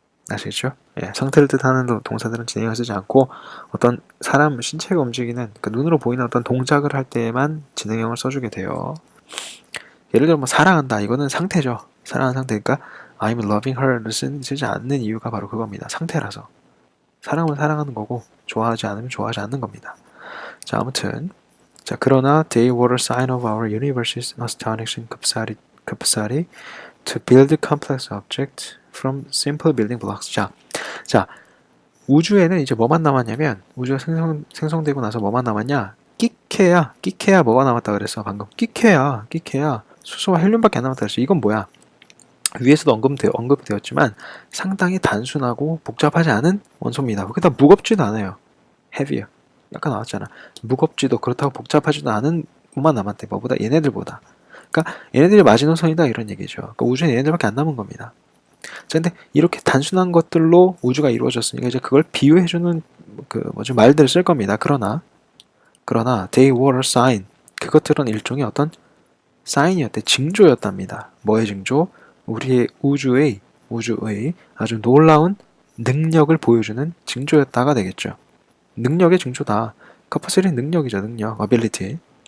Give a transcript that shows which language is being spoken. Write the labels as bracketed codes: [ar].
[ko] 아시겠죠? 상태를 뜻하는 동사들은 진행형을 쓰지 않고 어떤 사람 신체가 움직이는 눈으로 보이는 어떤 동작을 할 때에만 진행형을 써주게 돼요. 예를 들어 사랑한다 이거는 상태죠. 사랑하는 상태니까 I'm loving her 를 쓰지 않는 이유가 바로 그겁니다. 상태라서. 사랑은 사랑하는 거고 좋아하지 않으면 좋아하지 않는 겁니다. [en] 자, 아무튼 자, 그러나 they were a sign of our universe's astonishing capacity to build complex objects from simple building blocks. [ko] 자, 우주에는 이제 뭐만 남았냐면 우주가 생성되고 나서 뭐만 남았냐? 끼케야 뭐가 남았다 그랬어 방금. 끼케야 수소와 헬륨밖에 안 남았다 그랬어. 이건 뭐야? 위에서도 언급되었지만 상당히 단순하고 복잡하지 않은 원소입니다. 거기다 무겁지도 않아요. heavier. 아까 나왔잖아. 무겁지도 그렇다고 복잡하지도 않은 것만 남았대. 뭐보다? 얘네들보다. 그러니까 얘네들이 마지노선이다 이런 얘기죠. 그러니까 우주에 얘네들밖에 안 남은 겁니다. 자, 근데 이렇게 단순한 것들로 우주가 이루어졌으니까 이제 그걸 비유해주는 말들을 쓸 겁니다. [en] 그러나 they were a sign. [ko] 그것들은 일종의 어떤 사인이었대. 징조였답니다. 뭐의 징조? 우리의 우주의 아주 놀라운 능력을 보여주는 징조였다가 되겠죠. 능력의 징조다. capacity 능력이죠. 능력, ability.